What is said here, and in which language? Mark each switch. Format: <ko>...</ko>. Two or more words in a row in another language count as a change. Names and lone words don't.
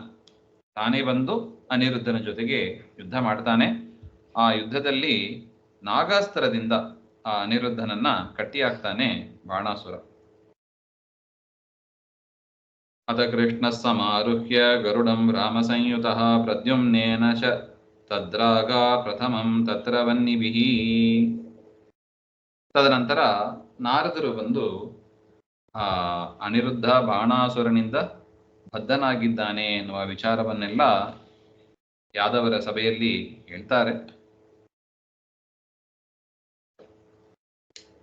<kn>ತಾನೇ ಬಂದು ಅನಿರುದ್ಧನ ಜೊತೆಗೆ ಯುದ್ಧ ಮಾಡ್ತಾನೆ. ಆ ಯುದ್ಧದಲ್ಲಿ ನಾಗಾಸ್ತ್ರದಿಂದ ಆ ಅನಿರುದ್ಧನನ್ನ ಕಟ್ಟಿಹಾಕ್ತಾನೆ ಬಾಣಾಸುರ.</kn> <sa>ಅತ ಕೃಷ್ಣ ಸಮಾರುಹ್ಯ ಗರುಡಂ ರಾಮ ಸಂಯುತಃ ಪ್ರದ್ಯುಮ್ನೇನ ಚ ತದ್ರಾಗ ಪ್ರಥಮಂ ತತ್ರ ವನ್ನಿಭಿಃ.</sa> <kn>ತದನಂತರ ನಾರದರು ಬಂದು ಅನಿರುದ್ಧ ಬಾಣಾಸುರನಿಂದ ಬದ್ಧನಾಗಿದ್ದಾನೆ ಎನ್ನುವ ವಿಚಾರವನ್ನೆಲ್ಲ ಯಾದವರ ಸಭೆಯಲ್ಲಿ ಹೇಳ್ತಾರೆ.</kn>